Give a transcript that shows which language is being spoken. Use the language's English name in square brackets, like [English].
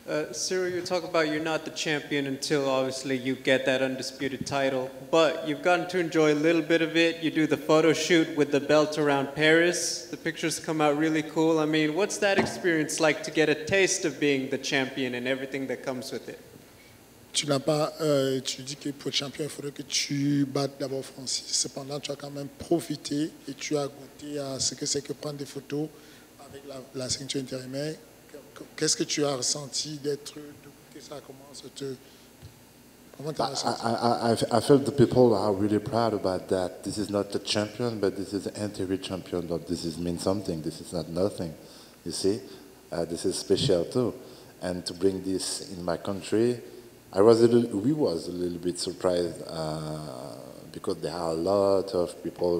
[English] Ciryl, you talk about you're not the champion until obviously you get that undisputed title, but you've gotten to enjoy a little bit of it. You do the photo shoot with the belt around Paris. The pictures come out really cool. I mean, what's that experience like to get a taste of being the champion and everything that comes with it? [French] Tu dis que pour être champion, il faudrait que tu battes d'abord Francis. Cependant, tu as quand même profité et tu as goûté à ce que c'est que prendre des photos avec la ceinture intérimaire. Qu'est-ce que tu as ressenti de goûter ça? Comment tu as ressenti? [English] I felt the people are really proud about that. This is not the champion, but this is the interim champion. This means something. This is not nothing. You see, this is special too. And to bring this in my country, we was a little bit surprised because there are a lot of people.